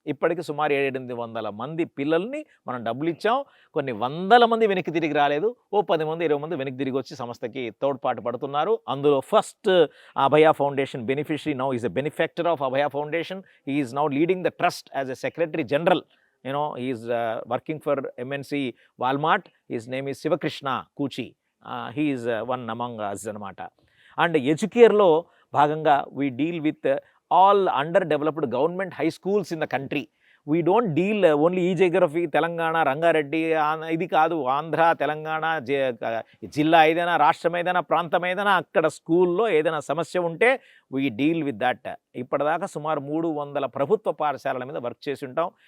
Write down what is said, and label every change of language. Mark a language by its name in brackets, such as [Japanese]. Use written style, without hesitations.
[Telugu] ఇప్పటికి సుమారు 700-800 మంది పిల్లల్ని మనం డబ్బులు ఇచ్చాం. కొన్ని 100 మంది వెనక్కి తిరిగి రాలేదు, 10 మంది 20 మంది వెనక్కి తిరిగి వచ్చి సంస్థకి తోడ్పాటు పడుతున్నారు. [English] అందులో first Abhaya foundation beneficiary now is a benefactor of Abhaya foundation. He is now leading the trust as a secretary general. he is working for MNC Walmart. His name is Sivakrishna Kuchi. He is one among us anamata. And [Telugu] ఎడ్యుకేర్లో భాగంగా [English] we deal with all underdeveloped government high schools in the country. We don't deal only [Telugu] ఈ geography, Telangana, Rangareddy, ఇది కాదు, ఆంధ్ర, తెలంగాణ, జిల్లా ఏదైనా, రాష్ట్రం ఏదైనా, ప్రాంతం ఏదైనా, అక్కడ స్కూల్లో ఏదైనా సమస్య ఉంటే [English] We deal with that. [Telugu] ఇప్పటిదాకా సుమారు 300 ప్రభుత్వ పాఠశాలల మీద వర్క్ చేసి ఉంటాం.